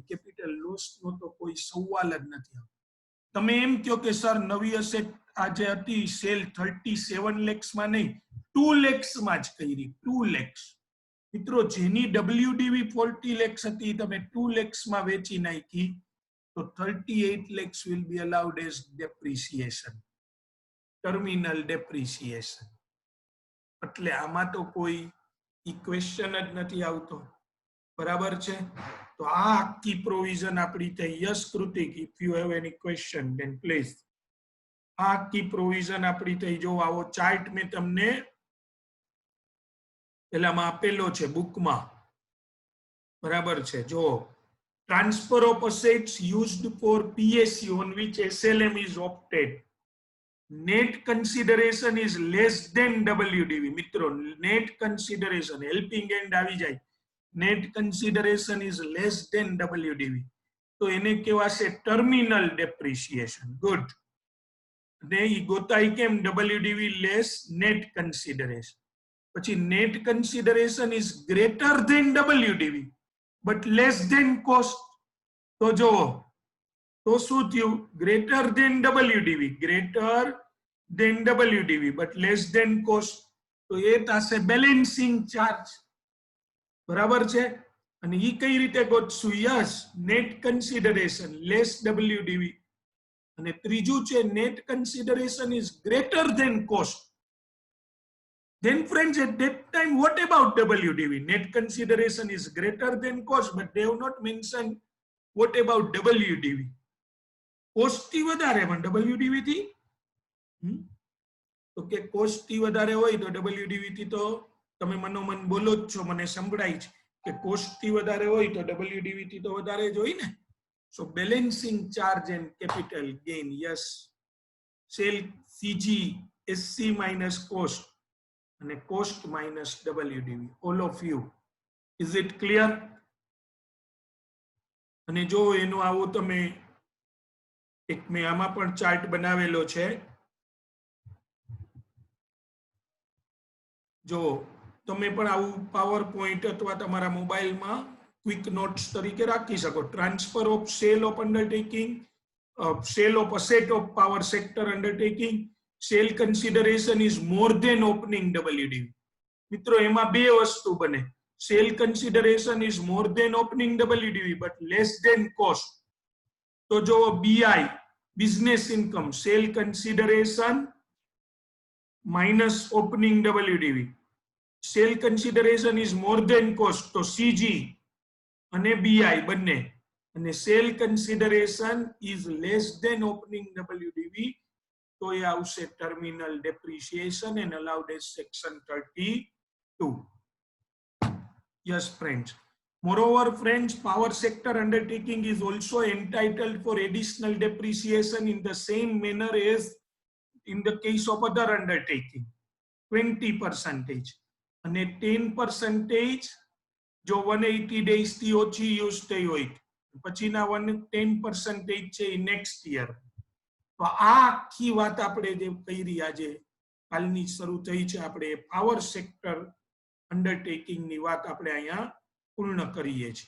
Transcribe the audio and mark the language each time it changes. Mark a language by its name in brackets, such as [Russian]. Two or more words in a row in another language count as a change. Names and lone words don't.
[Gujarati] કેપિટલ લોસ નો તો કોઈ સવાલ જ નથી. તમે એમ કહો કે સર નવી અસેટ આજે હતી સેલ 37 lakhs માં નહીં 2 lakhs માં જ કરી. 2 lakhs. મિત્રો જેની WDV 40 lakhs હતી તમે 2 lakhs માં વેચી નાખી તો 38 lakhs [English] will be allowed as depreciation. terminal depreciation. [Gujarati] એટલે આમાં તો કોઈ ઇક્વેશન જ નથી આવતો. બરાબર છે? તો આ આખી પ્રોવિઝન આપણી થઈ. [English] Yes Kritik, if you have any question then please. [Gujarati] આ આખી પ્રોવિઝન આપણી થઈ. જો આવો ચાર્ટ મેં તમને પેલામાં આપેલો છે બુકમાં. બરાબર છે? જો [English] transfer of assets used for PSU on which SLM is opted. Net consideration is less than WDV. [Gujarati] મિત્રો [English] net consideration helping hand [Gujarati] આવી જાય. [English] Net consideration is less than WDV. [Gujarati] તો એને કહેવાશે [English] terminal depreciation. [Gujarati] ગુડ. ને ઈ ગોતાય કેમ? [English] WDV less net consideration. પછી net consideration is greater than WDV but less than cost. [Gujarati] તો જો તો શું થયું? [English] greater than WDV, greater than WDV but less than cost. [Gujarati] તો એ થશે [English] balancing charge. [Gujarati] બરાબર છે? અને ઈ કઈ રીતે ગોતશું? યસ, [English] net consideration less WDV. [Gujarati] અને ત્રીજું છે [English] net consideration is greater than cost. Then friends, at that time, what about WDV? Net consideration is greater than cost, but they have not mentioned what about WDV. [Gujarati] Cost થી વધારે પણ WDV થી તો કે કોસ્ટ થી વધારે હોય તો WDV થી તો તમે મનોમન બોલો જ છો, મને સંભળાય છે કે કોસ્ટ થી વધારે હોય તો WDV થી તો વધારે જ હોય ને. [English] So balancing charge and capital gain, yes. Sale CG SC minus cost and cost minus WDV. All of you. Is it clear? [Gujarati] અને જો એનો આવો તમે એક મેં આમાં પણ ચાર્ટ બનાવેલો છે. જો તમે પણ આવું પાવર પોઈન્ટ અથવા તમારા મોબાઈલમાં [English] quick notes [Gujarati] તરીકે રાખી શકો. [English] transfer of sale of undertaking, sale of asset of power sector undertaking, sale consideration is more than opening WDV. [Gujarati] મિત્રો એમાં બે વસ્તુ બને. [English] Sale consideration is more than opening WDV but less than cost. તો જો BI business income, sale consideration minus opening WDV. Sale consideration is more than cost. [Gujarati] તો CG અને BI બંને. [English] અને sale consideration is less than opening WDV [Gujarati] તો એ આવશે [English] terminal depreciation and allowed as section 32. yes friends. Moreover, friends, power sector undertaking is also entitled for additional depreciation in the same manner as in the case of other undertaking. [Gujarati] 20% અને 10% જો 180 days થી ઓછી યુઝ થઈ હોય પછીના 10% છે [English] next year. [Gujarati] તો આ આખી વાત આપણે જે કરી આજે કાલની શરૂ થઈ છે આપણે [English] power sector undertaking [Gujarati] ની વાત આપણે અહીંયા પૂર્ણ કરીએ છીએ.